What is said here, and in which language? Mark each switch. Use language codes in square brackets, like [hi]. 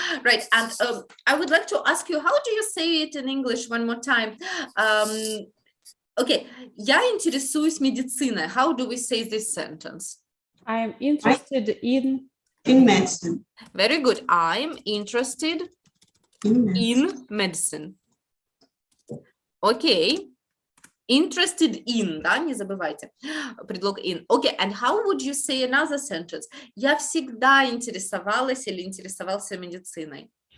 [en] Right, and I would like to ask you, how do you say it in English one more time? [ru] Okay, я интересуюсь медициной. [en] How do we say this sentence? I'm interested in medicine. Very good. I'm interested in medicine. Okay. Interested in, [ru] да, не забывайте. Предлог in. [en] Okay, and how would you say another sentence? [ru] Я всегда интересовалась или интересовался медициной.